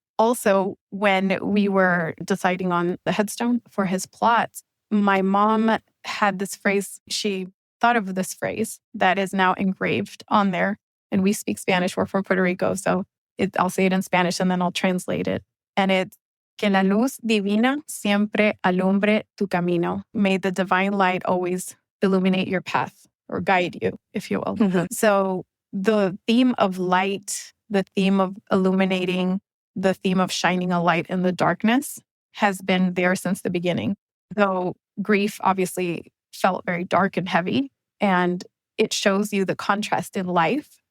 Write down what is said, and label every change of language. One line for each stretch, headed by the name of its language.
English: Also, when we were deciding on the headstone for his plots, my mom had this phrase. She thought of this phrase that is now engraved on there. And we speak Spanish. We're from Puerto Rico. So I'll say it in Spanish and then I'll translate it. And it's
Spanish: Que la luz divina siempre alumbre tu camino.
English: May the divine light always illuminate your path or guide you, if you will. So the theme of light, the theme of illuminating, the theme of shining a light in the darkness has been there since the beginning. Though grief obviously felt very dark and heavy, and it shows you the contrast in life.